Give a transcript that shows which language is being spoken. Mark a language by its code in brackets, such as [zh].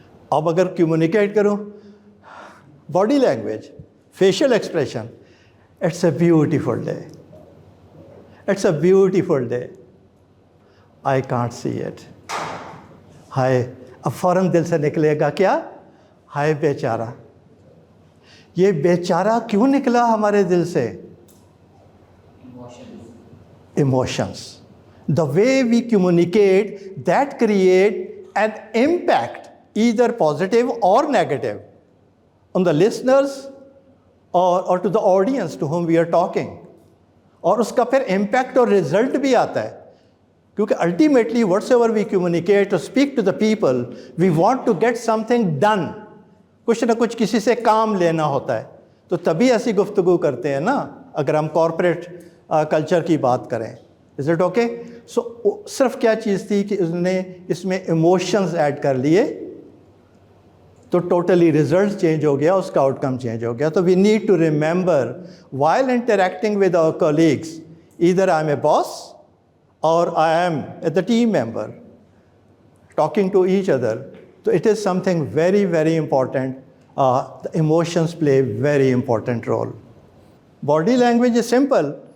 [ur] اب اگر کمیونیکیٹ کروں، [en] Body language, facial expression, it's a beautiful day, it's a beautiful day I can't see it. [ur] ہائے، اب فوراً دل سے نکلے گا کیا؟ ہائے بیچارہ. یہ بیچارہ کیوں نکلا ہمارے دل سے؟ Emotions. [en] The way we communicate that create an impact either positive or negative on the listeners or to the audience to whom we are talking. [ur] اور اس کا پھر امپیکٹ اور رزلٹ بھی آتا ہے، کیونکہ [en] Ultimately whatsoever we communicate اور speak to the people we want to get something done. [ur] کچھ نہ کچھ کسی سے کام لینا ہوتا ہے، تو تبھی ایسی گفتگو کرتے ہیں نا. اگر ہم کارپوریٹ کلچر کی بات کریں، [en] Is it okay? [ur] سو صرف کیا چیز تھی کہ اس نے اس میں ایموشنز ایڈ کر لیے، تو ٹوٹلی رزلٹ چینج ہو گیا, اس کا آؤٹ کم چینج ہو گیا. تو [en] We need to remember while interacting with our colleagues, either I am a boss اور I am a team member talking to each other. So it is something very, very important. The emotions play a very important role. Body language is simple.